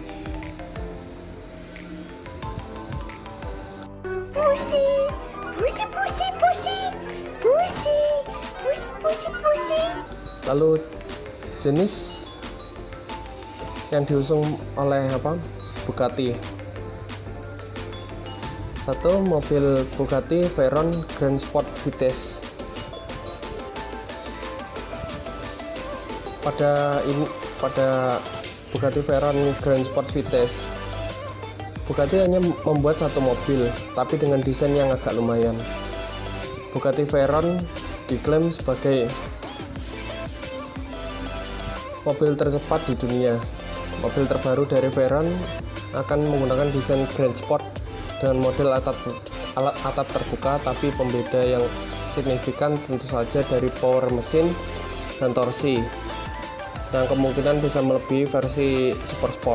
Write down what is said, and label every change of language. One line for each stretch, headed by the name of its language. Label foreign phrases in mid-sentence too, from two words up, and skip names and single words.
Indonesian: Lalu jenis yang diusung oleh Bugatti. Satu, mobil Bugatti Veyron Grand Sport Vitesse. Pada Bugatti Veyron Grand Sport Vitesse, Bugatti hanya membuat satu mobil, tapi dengan desain yang agak lumayan. Bugatti Veyron diklaim sebagai mobil tercepat di dunia. Mobil terbaru dari Veyron akan menggunakan desain Grand Sport dengan model atap terbuka, tapi pembeda yang signifikan tentu saja dari power mesin dan torsi yang kemungkinan bisa melebihi versi Super Sport.